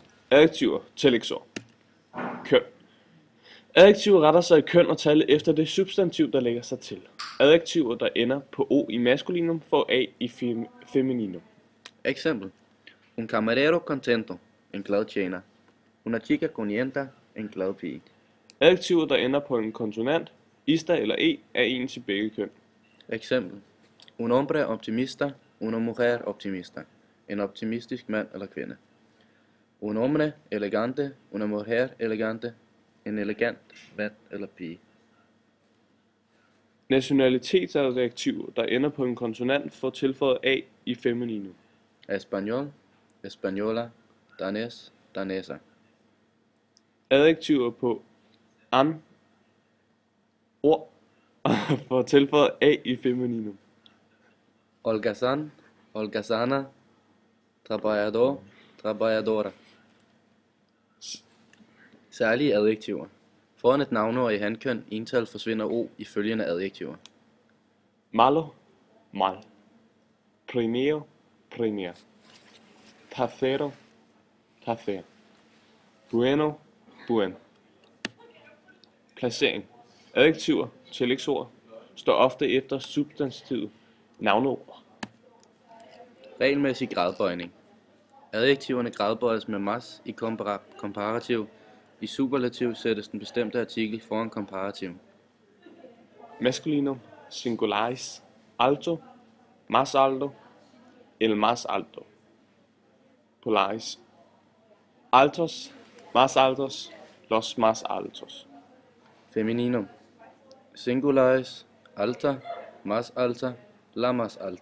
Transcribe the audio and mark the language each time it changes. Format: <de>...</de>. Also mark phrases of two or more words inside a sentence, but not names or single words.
<da>Adjektiver. Tillægsord. Køn. Adjektiver retter sig i køn og tal efter det substantiv, der lægger sig til. Adjektiver, der ender på o i maskulinum, får a i femininum. Eksempel.</da> <es>Un camarero contento,</es> <da>en glad tjener.</da> <es>Una chica contenta,</es> <da>en glad pige. Adjektiver, der ender på en konsonant, ista eller e, er en til begge køn. Eksempel.</da> <es>Un hombre optimista, una mujer optimista.</es> <da>En optimistisk mand eller kvinde.</da> <es>Un hombre elegante, una mujer elegante.</es> <da>En elegant mand eller pige. Nationalitetsadjektiver, der ender på en konsonant, får tilføjet a i femininum.</da> <es>Español, española, danés, danesa.</es> <da>Adjektiver på an, ord, får tilføjet a i femininum.</da> <es>Holgazán, holgazana, trabajador, trabajadora.</es> <da>Særlige adjektiver. Foran et navneord i hankøn ental forsvinder o i følgende adjektiver.</da> <es>Malo, mal. Primero, primer. Tercero, tercer. Bueno, buen.</es> <da>Placering. Adjektiver, tillægsord, står ofte efter substantivet navneord. Regelmæssig gradbøjning. Adjektiverne gradbøjes med mas i komparativ. I superlativ sættes den bestemte artikel foran komparativ. Maskulinum, singularis,</da> <es>alto, más alto, el más alto.</es> <da>Polaris.</da> <es>Altos, más altos, los más altos.</es> <da>Femininum.</da> <es>Singularis, alta, más alta, la más alta.</es>